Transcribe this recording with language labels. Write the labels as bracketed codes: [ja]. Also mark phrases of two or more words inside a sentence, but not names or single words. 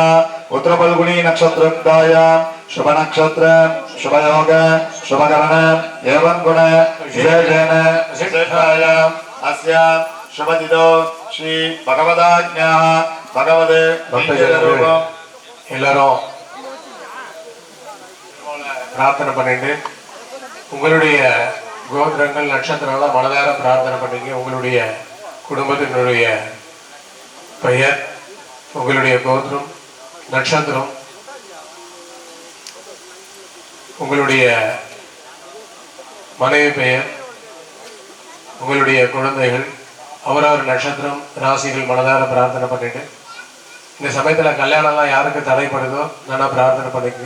[sa] उत्तरफल्गुनी नक्षत्रोक्तायां शुभ नक्षत्र शुभयोग शुभकरण एवं गुण विशेषेण विशिष्टायाम् अस्यां शुभतिथौ श्री भगवदाज्ञाः भगवते भक्तजनरूपम् [ta] எல்லாரும் பிரார்த்தனை பண்ணிட்டு உங்களுடைய கோத்திரங்கள் நட்சத்திரங்களாம் மனதார பிரார்த்தனை பண்ணீங்க. உங்களுடைய குடும்பத்தினுடைய பெயர், உங்களுடைய கோத்திரம், நட்சத்திரம், உங்களுடைய மனைவி பெயர், உங்களுடைய குழந்தைகள், அவரவர் நட்சத்திரம், ராசிகள் மனதார பிரார்த்தனை பண்ணிட்டு இந்த சமயத்தில் கல்யாணம்லாம் யாருக்கு தடைப்படுதோ நல்லா பிரார்த்தனை பண்ணிக்கங்க.